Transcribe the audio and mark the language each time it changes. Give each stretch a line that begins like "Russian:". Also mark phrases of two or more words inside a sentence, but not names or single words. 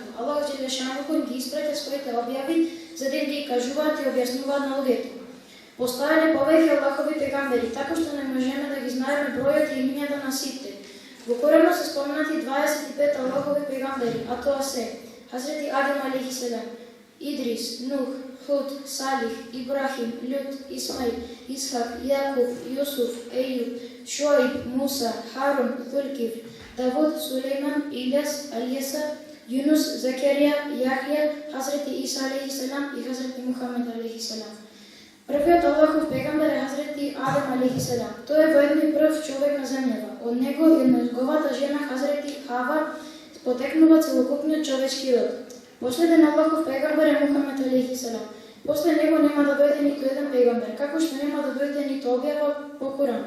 Macedonian: Аллах Джелешанху ги испрати своите објави за да ги кажуваат и објаснуваат на луѓето. Постојале повеќе Аллахови пегамбери, така што не можеме да ги знаеме бројот и имињата на сите. Во Коранот се споменати 25 Аллахови пегамбери, а тоа се Хазрети Адем
Arabic: عليه السلام,
Macedonian: Идрис, Нух, Худ, Салих, Ибрахим, Лют, Исмаил, Исхак, Јакуб, Јусуф, Ејуб, Шуаиб, Муса, Харун, Зулкифл, Давуд, Сулейман, Илјас, Алјеса, Јунус, Закерија, Јахја, Хазрети Иса
Arabic: عليه السلام
Macedonian: и Хазрети Мухамед
Arabic: عليه السلام.
Macedonian: Првиот Аллахов пегамбер е Хазрети Адем
Arabic: عليه السلام.
Macedonian: Тој е воедно и прв човек на земјава. Од него и од неговата жена Хазрети Хава потекнува целокупниот човечки род. Последен Аллахов пегамбер е Мухамед
Arabic: عليه السلام.
Macedonian: После него нема да дојде ниту еден пегамбер, како што нема да дојде ниту објава по Куранот.